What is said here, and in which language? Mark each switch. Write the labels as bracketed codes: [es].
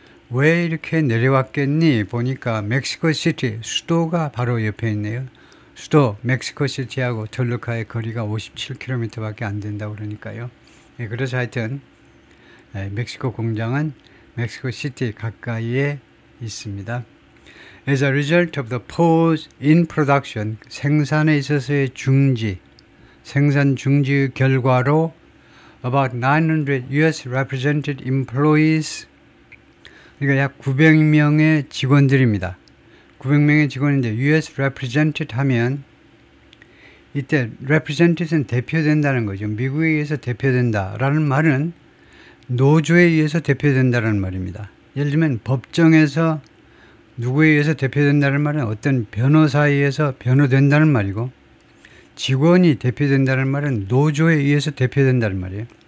[ko] 왜 이렇게 내려왔겠니? 보니까 멕시코 시티, 수도가 바로 옆에 있네요. 수도 멕시코 시티하고 톨루카의 거리가 57km 밖에 안 된다고 그러니까요. 예, 그래서 하여튼 멕시코 공장은 멕시코 시티 가까이에 있습니다. [en] As a result of the pause in production, [ko] 생산에 있어서의 중지, 생산 중지의 결과로 [en] about 900 US represented employees, [ko] 그러니까 약 900명의 직원들입니다. 900명의 직원인데 [en] US represented [ko] 하면, 이때 represented는 대표된다는 거죠. 미국에 의해서 대표된다라는 말은 노조에 의해서 대표된다는 말입니다. 예를 들면 법정에서 누구에 의해서 대표된다는 말은 어떤 변호사에 의해서 변호된다는 말이고, 직원이 대표된다는 말은 노조에 의해서 대표된다는 말이에요.